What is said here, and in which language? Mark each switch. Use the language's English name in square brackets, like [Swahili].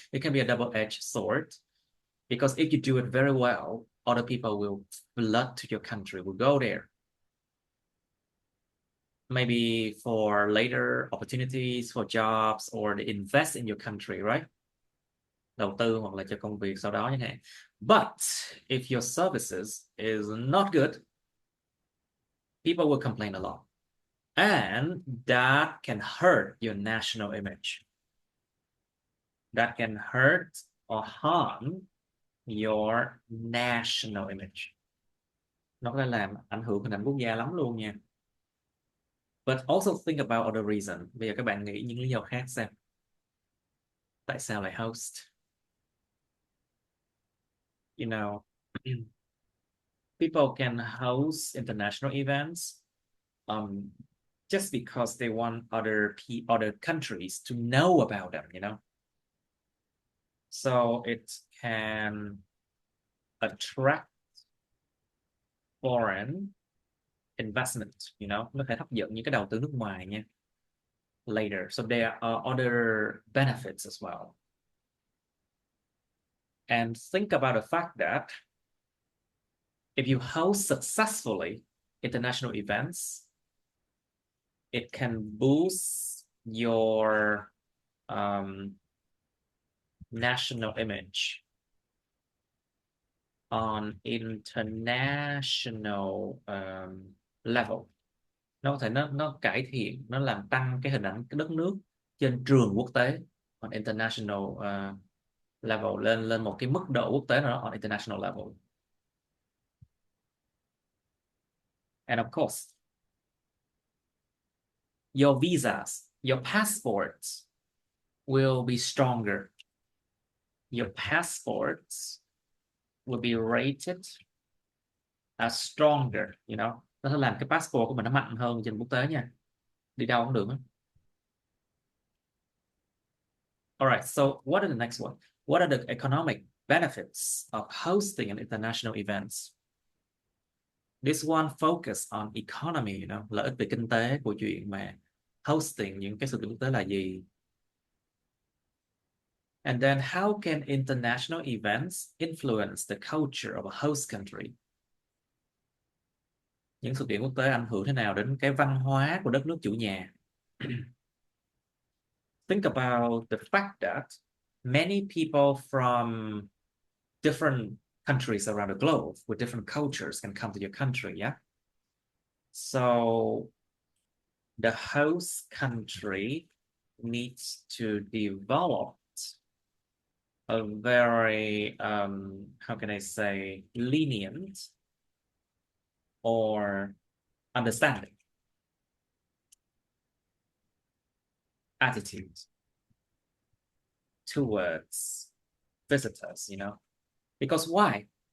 [English] It can be a double-edged sword. Because if you do it very well, other people will flood to your country, will go there. Maybe for later opportunities, for jobs, or they invest in your country, right? [Vietnamese] Đầu tư hoặc là cho công việc sau đó chẳng hạn. [English] But if your services is not good, people will complain a lot. And that can hurt your national image. That can hurt or harm your national image. [Vietnamese] Nó có thể làm ảnh hưởng hình ảnh quốc gia lắm luôn nha. [English] But also think about other reason. [Vietnamese] Bây giờ các bạn nghĩ những lý do khác xem. Tại sao lại host? [English] You know, people can host international events just because they want other countries to know about them, you know. So it can attract foreign investment, you know, [Vietnamese] nó thể hấp dẫn những cái đầu tư nước ngoài nha. [English] later. So there are other benefits as well. And think about the fact that if you host successfully international events, it can boost your national image on international level. [Vietnamese] Nó có thể nó cải thiện, nó làm tăng cái hình ảnh cái đất nước trên trường quốc tế, [English] on international level, [Vietnamese] lên một cái mức độ quốc tế nào đó, on international level. [English] And of course, your visas, your passports will be stronger. Your passports will be rated as stronger, you know. [Vietnamese] Nó sẽ làm cái passport của mình nó mạnh hơn trên quốc tế nha. Đi đâu cũng được. [English] Alright, so what are the next one? What are the economic benefits of hosting an international events? This one focus on economy, you know, [Vietnamese] lợi ích về kinh tế của chuyện mà hosting những cái sự kiện quốc tế là gì? [English] And then how can international events influence the culture of a host country? [Vietnamese] Những sự kiện quốc tế ảnh hưởng thế nào đến cái văn hóa của đất nước chủ nhà? [English] Think about the fact that many people from different countries around the globe with different cultures can come to your country, yeah? So the host country needs to develop a very, how can I say, lenient or understanding attitude towards visitors, you know. Because why?